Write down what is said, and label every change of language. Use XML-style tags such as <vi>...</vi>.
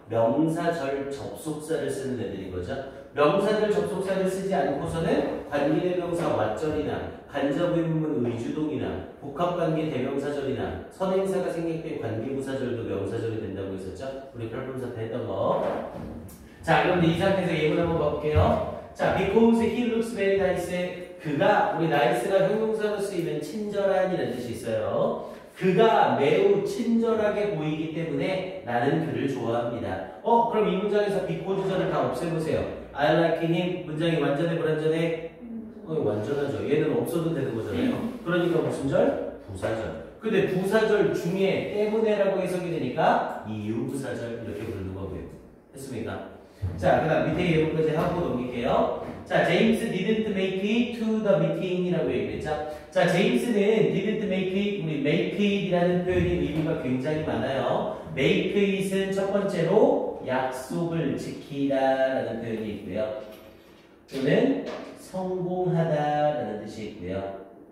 <ko>명사절 접속사를 쓰는 애들인 거죠. 명사절 접속사를 쓰지 않고서는 관계대명사 왓절이나 간접의문문 의주동이나 복합관계 대명사절이나 선행사가 생략된 관계부사절도 명사절이 된다고 했었죠. 우리 별풍사 때 했던 거. 자, 그럼 이 상태에서 예문 한번 봐볼게요.</ko> <en>자, because he looks very nice.</en> <ko>그가, 우리 nice가 형용사로 쓰이면 친절한이라는 뜻이 있어요. 그가 매우 친절하게 보이기 때문에 나는 그를 좋아합니다. 그럼 이 문장에서 because절을 다 없애보세요.</ko> <en>I like him.</en> <ko>문장이 완전해, 불완전해? 완전하죠. 얘는 없어도 되는 거잖아요. 그러니까 무슨 절? 부사절. 근데 부사절 중에 때문에라고 해석이 되니까 이유 부사절 이렇게 부르는 거고요. 됐습니까? 자, 그 다음 밑에 예문까지 하고 넘길게요.</ko> <en>자, 제임스 didn't make it to the meeting</en> <ko>이라고 얘기했죠. 자, 제임스는</ko> <en>didn't make it,</en> <ko>우리 make it 이라는 표현이 의미가 굉장히 많아요. make it은 첫 번째로 약속을 지키다 라는 표현이 있고요. 또는 성공하다 라는 뜻이 있고요.</ko>